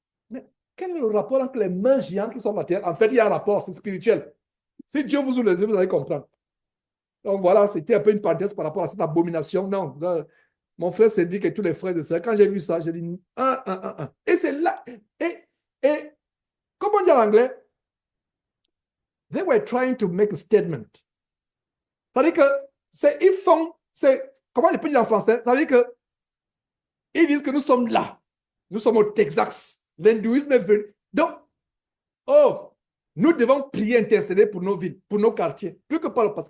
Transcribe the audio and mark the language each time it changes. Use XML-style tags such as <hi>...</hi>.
<fr>Mais quel est le rapport entre les mains géantes qui sortent de la terre? En fait, il y a un rapport, c'est spirituel. Si Dieu vous ouvre les yeux, vous allez comprendre. Donc voilà, c'était un peu une parenthèse par rapport à cette abomination. Non, mon frère s'est dit que tous les frères et sœurs, quand j'ai vu ça, j'ai dit un. Et c'est là. Et comme on dit en anglais,</fr> <en>they were trying to make a statement.</en> <fr>C'est-à-dire que ils font, comment je peux dire en français? C'est-à-dire que ils disent que nous sommes là. Nous sommes au Texas. L'hindouisme est venu. Donc, oh, nous devons prier, intercéder pour nos villes, pour nos quartiers. Plus que par le passé.</fr>